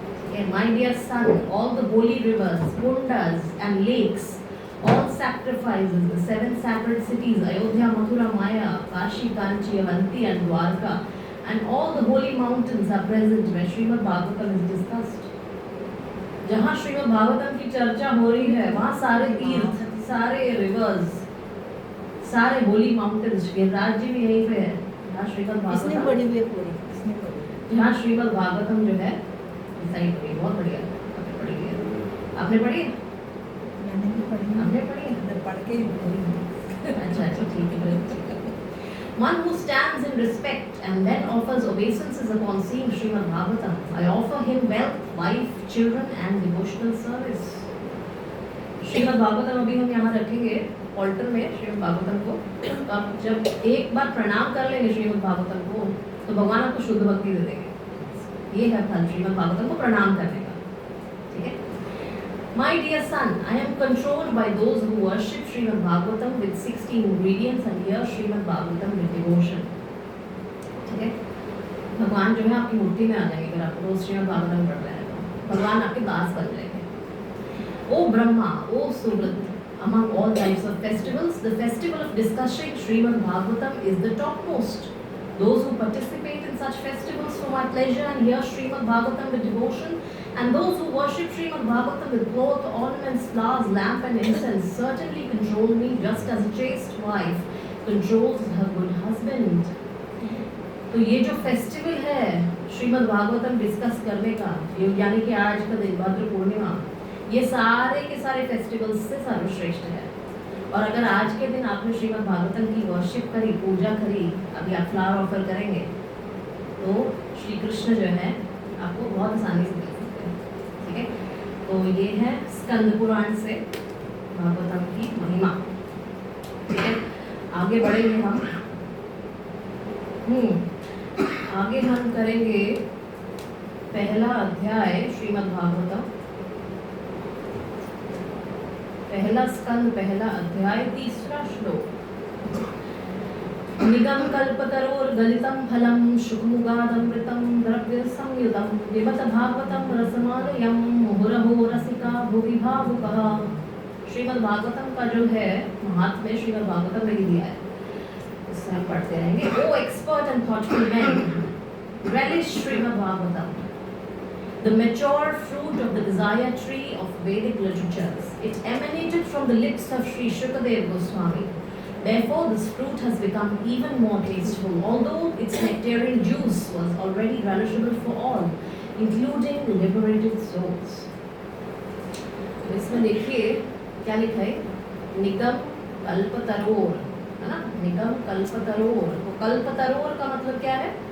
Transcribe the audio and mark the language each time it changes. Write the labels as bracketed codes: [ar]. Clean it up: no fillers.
[en] Okay, my dear son, all the holy rivers, kundas and lakes, all sacrifices, the 7 sacred cities, Ayodhya, Mathura, Maya, Kashi, Kanchi, Avanti and Dwarka, and all the holy mountains are present where Srimad Bhagavatam is discussed. [hi] जहाँ श्रीमद् भागवतम की चर्चा हो रही है, वहाँ सारे तीर्थ, सारे रिवर्स, सारे होली माउंटेन्स, गिरिराज जी भी यहीं पे है जहाँ श्रीमद् इसने भागवतम, बड़ी हुई है पूरी, इसने बड़ी हुई है। जहाँ श्रीमद् भागवतम जो है सही पढ़ी, बहुत बढ़िया आपने पढ़ी है। आपने पढ़ी है? मैंने भी पढ़ी है। आपने पढ़ी है? मैं पढ़ के ही पढ़ी है। अच्छा अच्छा, ठीक है, ठीक है। [en] One who stands in respect and then offers obeisances upon seeing Srimad Bhagavatam, I offer him wealth, wife, children and devotional service. [hi] Shrimad Bhagavatam अभी हम यहाँ रखेंगे ऑल्टर में श्रीमद् भागवतम को। तो आप जब एक बार प्रणाम कर लेंगे श्रीमद् भागवतम को, तो भगवान आपको शुद्ध भक्ति दे देंगे। ये है फल श्रीमद् भागवतम को प्रणाम करने का। ठीक है। [en] My dear son, I am controlled by those who worship Srimad Bhagavatam with 16 ingredients and hear Srimad Bhagavatam with devotion. [hi] ठीक है। भगवान जो है आपकी मूर्ति में आ जाएंगे अगर आप रोज श्रीमद् भागवतम पढ़ रहे हैं तो। भगवान आपके दास बन जाएंगे। [en] O Brahma, O Suvrit, among all types of festivals, the festival of discussing Srimad Bhagavatam is the topmost. Those who participate in such festivals for my pleasure and hear Srimad Bhagavatam with devotion, and those who worship Srimad Bhagavatam with cloth, ornaments, flowers, lamp and incense certainly control me just as a chaste wife controls her good husband. [hi] तो ये जो festival है Shrimad Bhagavatam discuss करने का, यानी कि आज का दिन भद्र पूर्णिमा, ये सारे के सारे फेस्टिवल्स से सर्वश्रेष्ठ है। और अगर आज के दिन आपने श्रीमद् भागवतम की वर्शिप करी, पूजा करी, अभी आप फ्लावर ऑफर करेंगे, तो श्री कृष्ण जो है आपको बहुत आसानी से मिल सकते हैं। ठीक है, तो ये है स्कंद पुराण से भागवतम की महिमा। ठीक है, आगे बढ़ेंगे हम। आगे हम करेंगे पहला अध्याय श्रीमद् भागवतम, पहला स्कंद, पहला अध्याय, 3रा श्लोक। [sa] निगम कल्पतरोर गलितम फलम शुकमुगादमृतम द्रव्य संयुतम पिबत भागवतम रसमालयम मुहुरहो रसिका भुवि भावुकः। [hi] श्रीमद् भागवतम का जो है महात्म्य श्रीमद् भागवतम में ही दिया है, इससे हम पढ़ते रहेंगे। [en] O expert and thoughtful man, relish Srimad Bhagavatam, the mature fruit of the desire tree of Vedic literatures. It emanated from the lips of Sri Shukadev Goswami. Therefore, this fruit has become even more tasteful, although its nectarian juice was already relishable for all, including liberated souls. [hi] तो इसमें देखिए क्या लिखा है, निगम कल्पतरोर, है ना, निगम कल्पतरोर। तो कल्पतरोर का मतलब क्या है?